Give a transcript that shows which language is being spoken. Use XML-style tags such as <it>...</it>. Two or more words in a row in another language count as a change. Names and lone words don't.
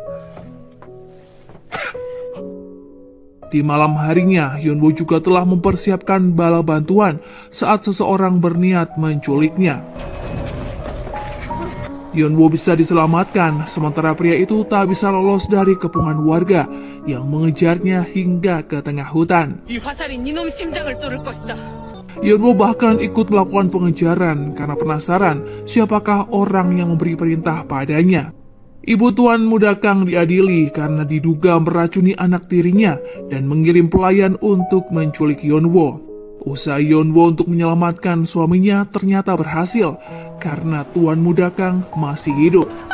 <id>Di malam harinya, Yeonwoo juga telah mempersiapkan bala bantuan saat seseorang berniat menculiknya. Yeonwoo bisa diselamatkan, sementara pria itu tak bisa lolos dari kepungan warga yang mengejarnya hingga ke tengah hutan.</id> <ko>이 화살이 네놈 심장을 뚫을 것이다.</ko> <id>Yeonwoo bahkan ikut melakukan pengejaran karena penasaran siapakah orang yang memberi perintah padanya. Ibu Tuan Muda Kang diadili karena diduga meracuni anak tirinya dan mengirim pelayan untuk menculik Yeonwoo. Usaha Yeonwoo untuk menyelamatkan suaminya ternyata berhasil karena Tuan Muda Kang masih hidup.</id>